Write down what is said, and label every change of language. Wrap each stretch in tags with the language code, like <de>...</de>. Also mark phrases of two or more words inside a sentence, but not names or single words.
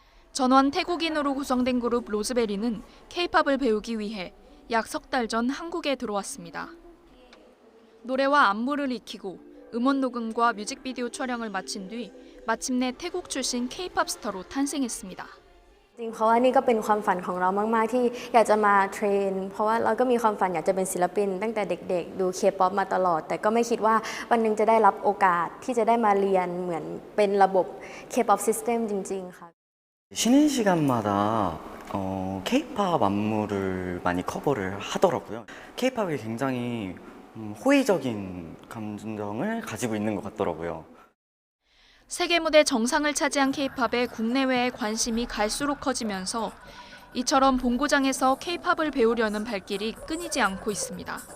<ko>전원 태국인으로 구성된 그룹 로즈베리는 K-팝을 배우기 위해 약 석 달 전 한국에 들어왔습니다. 노래와 안무를 익히고 음원 녹음과 뮤직비디오 촬영을 마친 뒤 마침내 태국 출신 K-팝 스타로 탄생했습니다.</ko> <th>จริงเพราะว่านี่ก็เป็นความฝันของเรามากๆที่อยากจะมาเทรนเพราะว่าเราก็มีความฝันอยากจะเป็นศิลปินตั้งแต่เด็กๆดู K-pop มาตลอดแต่ก็ไม่คิดว่าวันนึงจะได้รับโอกาสที่จะได้มาเรียนเหมือนเป็นระบบ</th> <en>K-pop system</en> <th>จริงๆค่ะ</th> <ko>쉬는 시간마다 K-팝 안무를 많이 커버를 하더라고요. K-팝이 굉장히 호의적인 감정을 가지고 있는 것 같더라고요. 세계 무대 정상을 차지한 K-팝에 국내외의 관심이 갈수록 커지면서 이처럼 본고장에서 K-팝을 배우려는 발길이 끊이지 않고 있습니다.</ko>